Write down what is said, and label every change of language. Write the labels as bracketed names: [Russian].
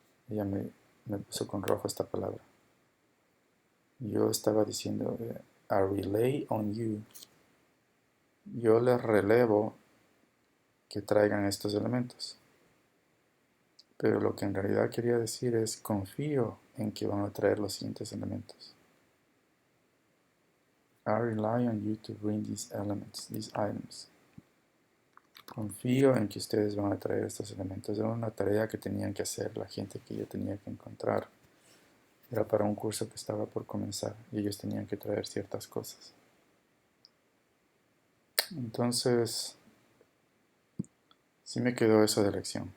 [Spanish] Ella me puso con rojo esta palabra. Yo estaba diciendo, [English] I relay on you. [Spanish] Yo les relevo que traigan estos elementos. Pero lo que en realidad quería decir es, confío en que van a traer los siguientes elementos. [English] I rely on you to bring these elements, these items. [Spanish] Confío en que ustedes van a traer estos elementos. Era una tarea que tenían que hacer la gente que yo tenía que encontrar. Era para un curso que estaba por comenzar y ellos tenían que traer ciertas cosas. Entonces, sí me quedó eso de lección.